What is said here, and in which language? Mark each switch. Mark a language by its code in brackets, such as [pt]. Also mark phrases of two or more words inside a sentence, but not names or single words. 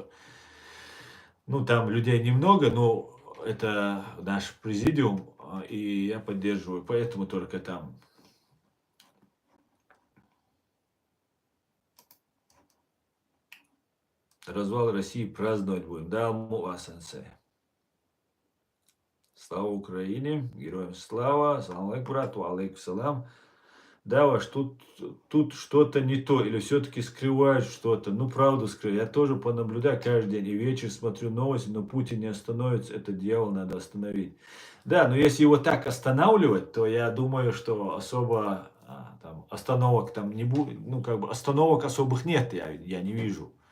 [ru] Ну, там людей немного, но это наш президиум, и я поддерживаю, поэтому только там. Развал России праздновать будем. Да, сенсей. Слава Украине, героям слава, [ar] سلام عليكم, брату, عليكم السلام. [ru] Да, ваш, тут что-то не то, или все-таки скрывают что-то. Ну, правду скрывают. Я тоже понаблюдаю каждый день, и вечер смотрю новости, но Путин не остановится, это дьявол надо остановить. Да, но если его так останавливать, то я думаю, что особо там, остановок там не будет, ну, как бы остановок особых нет, я не вижу.